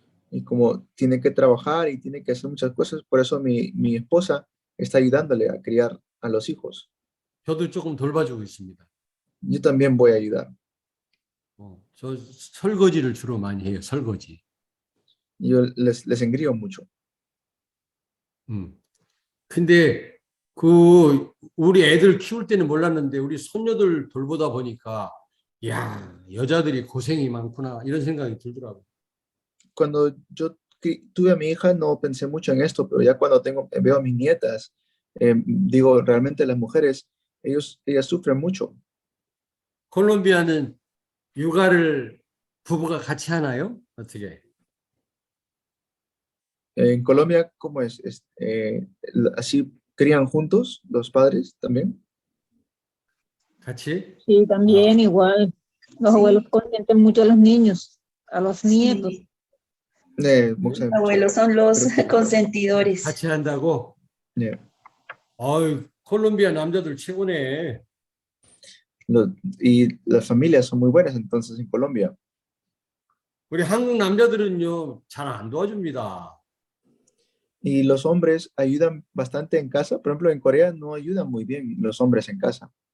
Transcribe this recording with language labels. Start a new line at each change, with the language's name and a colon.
Spanish: Y como tiene que trabajar y tiene que hacer muchas cosas, por eso mi esposa está ayudándole a criar a los hijos.
Korean: 저도 조금 돌봐주고 있습니다.
Spanish: Yo también voy a ayudar.
Korean: 저 설거지를 주로 많이 해요. 설거지.
Spanish: Yo les engrío mucho.
Korean: 근데 그 우리 애들 키울 때는 몰랐는데 우리 손녀들 돌보다 보니까 야, 여자들이 고생이 많구나 이런 생각이 들더라고요.
Spanish: Cuando yo tuve a mi hija no pensé mucho en esto, pero ya cuando veo a mis nietas, digo, realmente las mujeres, ellas sufren mucho.
Korean: 콜롬비아는 육아를 부부가 같이 하나요? 어떻게?
Spanish: En Colombia, ¿cómo es? ¿Así crían juntos los padres también?
Korean: 같이?
Spanish: Sí, también igual. Los abuelos consienten mucho a los niños, a los nietos.
Korean: 목사님,
Spanish: Los abuelos son los
Korean: 그렇구나.
Spanish: consentidores.
Korean: 같이 한다고? 네. 아유, 콜롬비아 남자들 최고네.
Spanish: Y las familias son muy buenas entonces en Colombia.
Korean: 우리 한국 남자들은요, 잘 안 도와줍니다.
Spanish: Y los hombres ayudan bastante en casa. Por ejemplo, en Corea no ayudan muy bien los hombres en casa.